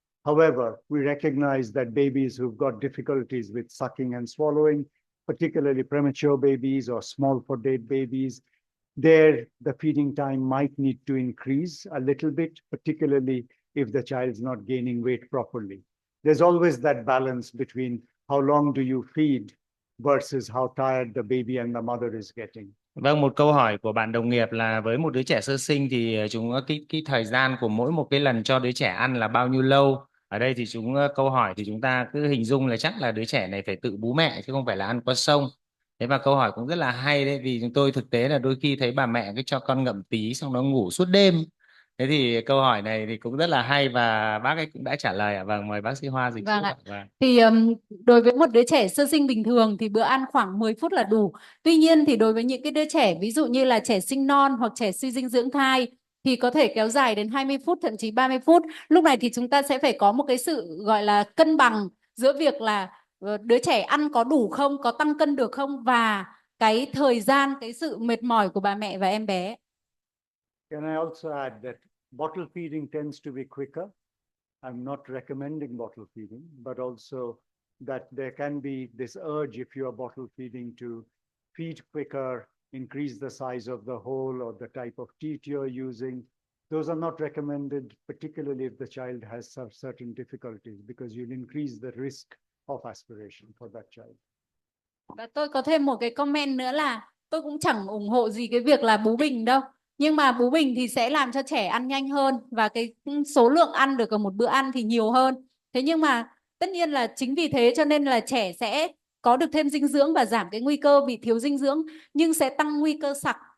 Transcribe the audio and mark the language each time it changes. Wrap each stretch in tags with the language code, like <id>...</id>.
<en>However, we recognize that babies who've got difficulties with sucking and swallowing, particularly premature babies or small for date babies, there the feeding time might need to increase a little bit, particularly if the child's not gaining weight properly. There's always that balance between how long do you feed versus how tired the baby and the mother is getting.</en> <vi>Vâng, một câu hỏi của bạn đồng nghiệp là với một đứa trẻ sơ sinh thì cái thời gian của mỗi một cái lần cho đứa trẻ ăn là bao nhiêu lâu? Ở đây thì câu hỏi thì chúng ta cứ hình dung là chắc là đứa trẻ này phải tự bú mẹ chứ không phải là ăn qua sông. Thế và câu hỏi cũng rất là hay đấy, vì chúng tôi thực tế là đôi khi thấy bà mẹ cứ cho con ngậm tí xong nó ngủ suốt đêm. Thế thì câu hỏi này thì cũng rất là hay và bác ấy cũng đã trả lời ạ. Vâng, mời bác sĩ Hoa dịch. Vâng ạ. Vâng. Thì đối với một đứa trẻ sơ sinh bình thường thì bữa ăn khoảng 10 phút là đủ. Tuy nhiên thì đối với những cái đứa trẻ ví dụ như là trẻ sinh non hoặc trẻ suy dinh dưỡng thai thì có thể kéo dài đến 20 phút, thậm chí 30 phút. Lúc này thì chúng ta sẽ phải có một cái sự gọi là cân bằng giữa việc là đứa trẻ ăn có đủ không, có tăng cân được không, và cái thời gian, cái sự mệt mỏi của bà mẹ và em bé.</vi> <en>Can I also add that bottle feeding tends to be quicker? I'm not recommending bottle feeding, but also that there can be this urge if you are bottle feeding to feed quicker, increase the size of the hole or the type of teat you're using. Those are not recommended, particularly if the child has some certain difficulties, because you'll increase the risk of aspiration for that child.</en> <vi>Và tôi có thêm một cái comment nữa là tôi cũng chẳng ủng hộ gì cái việc là bú bình đâu. Nhưng mà bú bình thì sẽ làm cho trẻ ăn nhanh hơn và cái số lượng ăn được ở một bữa ăn thì nhiều hơn. Thế nhưng mà tất nhiên là chính vì thế cho nên là trẻ sẽ có được thêm dinh dưỡng và giảm cái nguy cơ bị thiếu dinh dưỡng, nhưng sẽ tăng nguy cơ sặc.</vi>